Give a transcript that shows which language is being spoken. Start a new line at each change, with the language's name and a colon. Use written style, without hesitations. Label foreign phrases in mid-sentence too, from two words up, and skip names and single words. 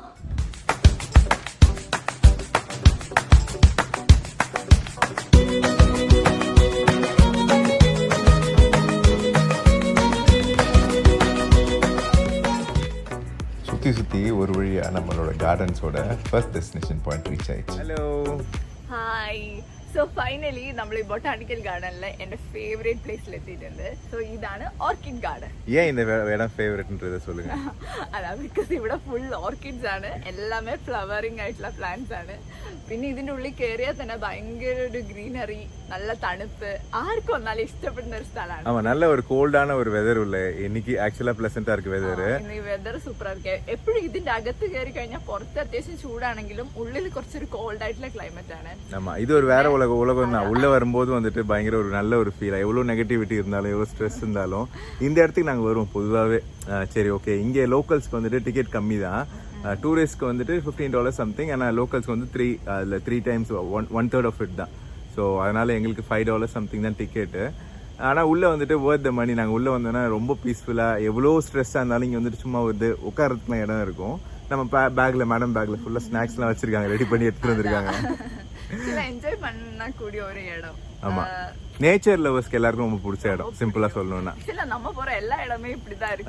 Tamil: சுற்றி ஒரு வழியாக நம்மளோட கார்டன்ஸோட
English: first destination point reach
Tamil: ஆயிடுச்சு. ஹலோ, ஹாய்.
English: so finally
Tamil: நம்மளை பொட்டானிக்கல் கார்டனில் என்னோட ஃபேவரட் பிளேஸில் எத்திட்டு. ஸோ இதான ஆர்கிட் கார்டன். ஏன் இந்த இடம் ஃபேவரட்ன்றதை சொல்லுங்கள்.
Malayalam: അതാണ് ബിക്കോസ് ഇവിടെ
English: full orchids
Malayalam: ആണ്, എല്ലാമേ ഫ്ലവറിംഗ് ആയിട്ടുള്ള പ്ലാന്റ്സ് ആണ്. പിന്നെ ഇതിന്റെ ഉള്ളിൽ കയറിയാൽ തന്നെ ഭയങ്കര ഒരു ഗ്രീനറി, നല്ല തണുപ്പ്, ആർക്കും വന്നാലും ഇഷ്ടപ്പെടുന്ന ഒരു സ്ഥലമാണ്.
Tamil: ஆமா, நல்ல ஒரு கோல்டான ஒரு வெதர் உள்ள. இன்னைக்கு
English: actually pleasant
Tamil: இருக்கு வெதர்.
Malayalam: இன்னைக்கு வெதർ സൂപ്പർ ആയിരിക്കും. എപ്പോഴും ഇതിന്റെ അകത്ത് കയറി കഴിഞ്ഞാൽ പുറത്ത് അത്യാവശ്യം ചൂടാണെങ്കിലും ഉള്ളിൽ കുറച്ചൊരു കോൾഡ് ആയിട്ടുള്ള ക്ലൈമറ്റ് ആണ്.
Tamil: ஆமா, இது ஒரு வேற உலகம் தான். உள்ள வரும்போது வந்துட்டு பயங்கர ஒரு நல்ல ஒரு ஃபீல். எவ்வளவு நெகட்டிவிட்டி இருந்தாலும், எவ்வளவு ஸ்ட்ரெஸ் இருந்தாலும் இந்த இடத்துக்கு நாங்க வருவோம் பொதுவாகவே. சரி, ஓகே. இங்கே லோக்கல்ஸ்க்கு வந்துட்டு டிக்கெட் கம்மி தான். டூரிஸ்ட்க்கு வந்துட்டு $15 சம்திங். ஆனால் லோக்கல்ஸ்க்கு வந்து
English: 3 times 1/3 off it
Tamil: தான். ஸோ அதனால் எங்களுக்கு $5 சம்திங் தான் டிக்கெட்டு. ஆனால் உள்ளே வந்துட்டு
English: worth the money.
Tamil: நாங்கள் உள்ளே வந்தோன்னா ரொம்ப பீஸ்ஃபுல்லாக எவ்வளோ ஸ்ட்ரெஸ்ஸாக இருந்தாலும் இங்கே வந்துட்டு சும்மா வந்து உட்காரத்துக்குலாம் இடம் இருக்கும். நம்ம பேக்கில் மேடம் பேக்கில் ஃபுல்லாக ஸ்நாக்ஸ்லாம் வச்சுருக்காங்க, ரெடி பண்ணி எடுத்துகிட்டு வந்திருக்காங்க. என்ஜாய் பண்ணக்கூடிய ஒரு இடம். ஆமாம்,
English: nature lovers
Tamil: எல்லாருக்கும் ரொம்ப பிடிச்ச இடம் சிம்பிளா சொல்லணும்னா. இல்ல நம்ம போற எல்லா இடமே இப்படிதான் இருக்கு.